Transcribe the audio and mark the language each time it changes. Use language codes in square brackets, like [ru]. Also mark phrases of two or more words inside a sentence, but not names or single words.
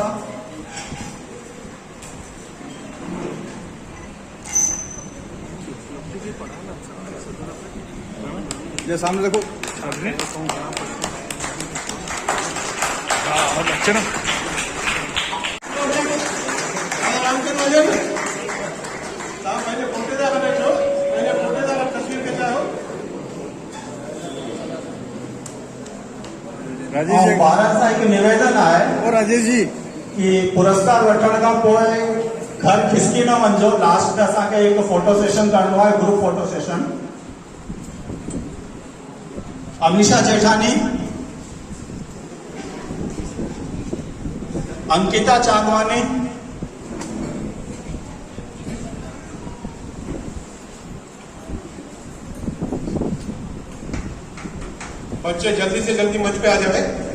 [hi] ये सामने देखो, अच्छे ना राजेश जी, [sd] भारत सां हिकु निवेदन आहे [hi] और राजेश जी [sd] कि पुरस्कार वठण खां पोइ घर खिसकी न वञो। लास्ट में असांखे हिकु [en] photo session [sd] करणो आहे, [en] group photo session. [hi] अमीषा जेठानी, अंकिता चांदवानी, बच्चे जल्दी से जल्दी मंच पे आ जाए।